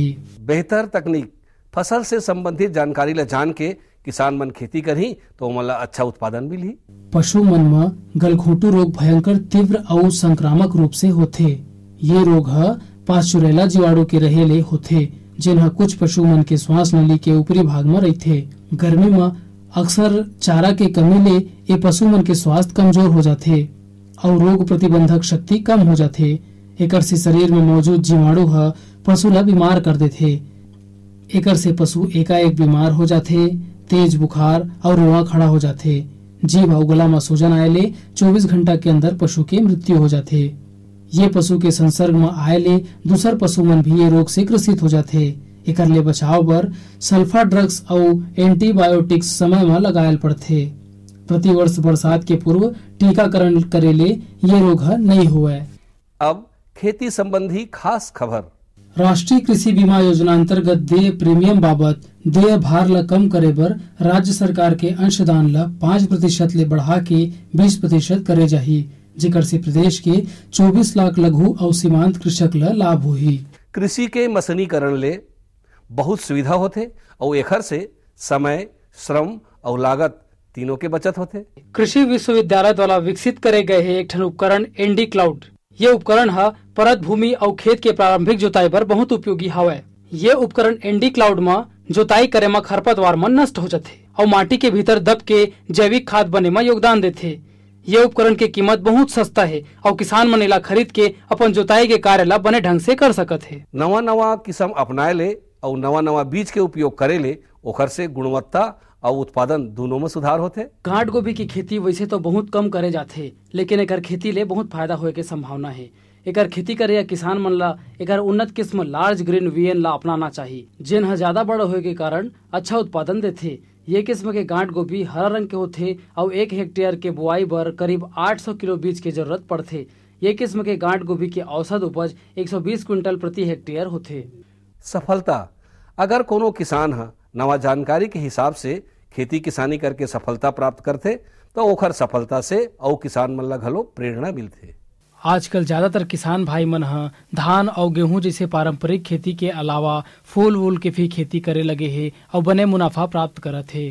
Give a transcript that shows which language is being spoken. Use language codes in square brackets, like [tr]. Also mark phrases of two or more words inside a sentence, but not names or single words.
[hne] बेहतर तकनीक फसल से संबंधित जानकारी ला जान के किसान मन खेती करी तो मला अच्छा उत्पादन मिली। पशु मन में गलघोटू रोग भयंकर तीव्र और संक्रामक रूप से होथे। ये रोग पास्चुरेला जीवाणु के रहेले होथे, जिन्हा कुछ पशु मन के श्वास नली के ऊपरी भाग में रहते। गर्मी में अक्सर चारा के कमी ले ये पशु मन के स्वास्थ्य कमजोर हो जाते और रोग प्रतिबंधक शक्ति कम हो जाते। एकर से शरीर में मौजूद जीवाणु पशु ला बीमार कर देते। एकर से पशु एकाएक बीमार हो जाते, तेज बुखार और रोआ खड़ा हो जाते। जीभ और गला में सूजन आए ले 24 घंटा के अंदर पशु की मृत्यु हो जाते। ये पशु के संसर्ग में आए ले दूसर पशु मन भी ये रोग से ग्रसित हो जाते। एकर ले बचाव बर [en] sulfa drugs [hne] और एंटीबायोटिक्स समय में लगायल पड़थे। प्रति वर्ष बरसात के पूर्व टीकाकरण करे ले ये रोग नहीं हुए। अब खेती संबंधी खास खबर। राष्ट्रीय कृषि बीमा योजना अंतर्गत देय प्रीमियम बाबत देय भार ला कम करे बर राज्य सरकार के अंशदान ला 5% ले बढ़ा के 20% करे जाही, जेकर से प्रदेश के 24 लाख लघु और सीमांत कृषक ला लाभ होही। कृषि के मशीनीकरण ले बहुत सुविधा होते और एकर से समय, श्रम और लागत तीनों के बचत होते। कृषि विश्वविद्यालय द्वारा विकसित करे गए है एक ठन उपकरण एनडी क्लाउड। ये उपकरण परत भूमि और खेत के प्रारंभिक जोताई पर बहुत उपयोगी हवय। ये उपकरण एनडी क्लाउड में जोताई करे में खरपतवार मन नष्ट हो जाते और माटी के भीतर दब के जैविक खाद बने में योगदान देते। ये उपकरण के कीमत बहुत सस्ता है और किसान मन इला खरीद के अपन जोताई के कार्य ला बने ढंग से कर सकत है। नवा नवा किस्म अपनाए ले और नवा नवा बीज के उपयोग करे ले ओखर से गुणवत्ता और उत्पादन दोनों में सुधार होते। गांठ गोभी की खेती वैसे तो बहुत कम करे जाते, लेकिन एकर खेती ले बहुत फायदा होए के संभावना है। एकर खेती करे या किसान मन ला एकर उन्नत किस्म लार्ज ग्रीन वीएन ला अपनाना चाहिए, जिन ज्यादा बड़ा होए के कारण अच्छा उत्पादन देते। ये किस्म के गांठ गोभी हरा रंग के होते और 1 हेक्टेयर के बुआई बर करीब 800 किलो बीज के जरूरत पड़ते। ये किस्म के गांठ गोभी के औसत उपज 120 क्विंटल प्रति हेक्टेयर होते। सफलता। अगर कोनो किसान नवा जानकारी के हिसाब से खेती किसानी करके सफलता प्राप्त करते तो ओखर सफलता से और किसान मन ला घलो प्रेरणा मिलते। आजकल ज्यादातर किसान भाई मन धान और गेहूं जैसे पारंपरिक खेती के अलावा फूल वूल के भी खेती करे लगे है और बने मुनाफा प्राप्त करत है।